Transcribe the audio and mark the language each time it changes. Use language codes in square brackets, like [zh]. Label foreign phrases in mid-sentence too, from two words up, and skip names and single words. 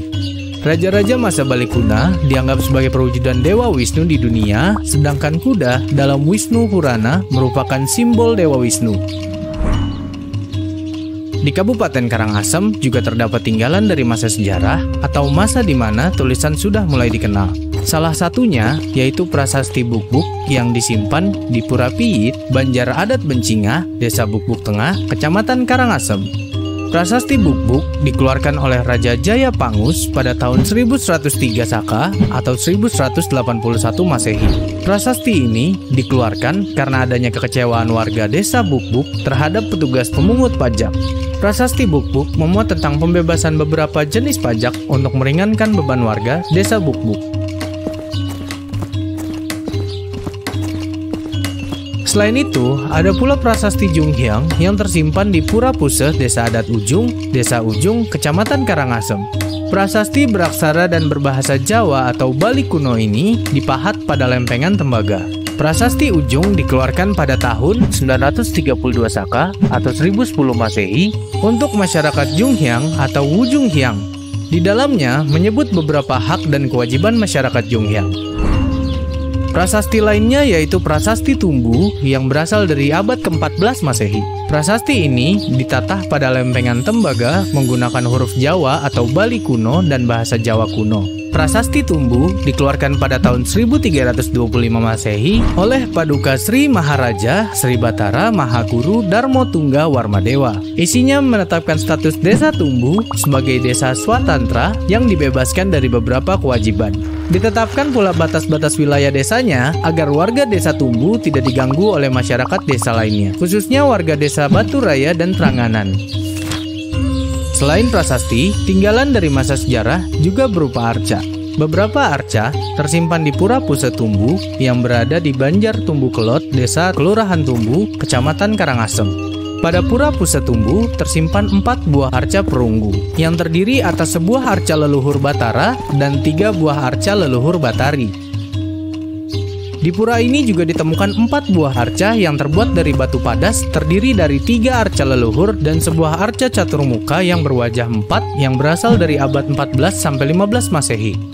[id] Raja-raja masa Bali Kuna dianggap sebagai perwujudan Dewa Wisnu di dunia, sedangkan kuda dalam Wisnu Purana merupakan simbol Dewa Wisnu. Di Kabupaten Karangasem juga terdapat tinggalan dari masa sejarah atau masa di mana tulisan sudah mulai dikenal. Salah satunya yaitu Prasasti Bukbuk yang disimpan di Pura Piyit, Banjar Adat Bencingah, Desa Bukbuk Tengah, Kecamatan Karangasem. Prasasti Bukbuk dikeluarkan oleh Raja Jaya Pangus pada tahun 1103 Saka atau 1181 Masehi. Prasasti ini dikeluarkan karena adanya kekecewaan warga Desa Bukbuk terhadap petugas pemungut pajak. Prasasti Bukbuk memuat tentang pembebasan beberapa jenis pajak untuk meringankan beban warga Desa Bukbuk. Selain itu, ada pula Prasasti Junghyang yang tersimpan di Pura Puseh, Desa Adat Ujung, Desa Ujung, Kecamatan Karangasem. Prasasti beraksara dan berbahasa Jawa atau Bali kuno ini dipahat pada lempengan tembaga. Prasasti Ujung dikeluarkan pada tahun 932 Saka atau 1010 Masehi untuk masyarakat Junghyang atau Wujunghyang. Di dalamnya menyebut beberapa hak dan kewajiban masyarakat Junghyang. Prasasti lainnya yaitu Prasasti Tumbu yang berasal dari abad ke-14 Masehi. Prasasti ini ditatah pada lempengan tembaga menggunakan huruf Jawa atau Bali kuno dan bahasa Jawa kuno. Prasasti Tumbu dikeluarkan pada tahun 1325 Masehi oleh Paduka Sri Maharaja Sri Batara Mahaguru Darmo Tungga Warmadewa. Isinya menetapkan status Desa Tumbu sebagai desa swatantra yang dibebaskan dari beberapa kewajiban. Ditetapkan pula batas-batas wilayah desanya agar warga Desa Tumbu tidak diganggu oleh masyarakat desa lainnya, khususnya warga Desa Batu Raya dan Tranganan. Selain prasasti, tinggalan dari masa sejarah juga berupa arca. Beberapa arca tersimpan di Pura Puseh Tumbu yang berada di Banjar Tumbu Kelot, Desa Kelurahan Tumbu, Kecamatan Karangasem. Pada Pura Puseh Tumbu tersimpan 4 buah arca perunggu yang terdiri atas sebuah arca leluhur Batara dan 3 buah arca leluhur Batari. Di pura ini juga ditemukan 4 buah arca yang terbuat dari batu padas terdiri dari 3 arca leluhur dan sebuah arca caturmuka yang berwajah 4 yang berasal dari abad 14-15 Masehi.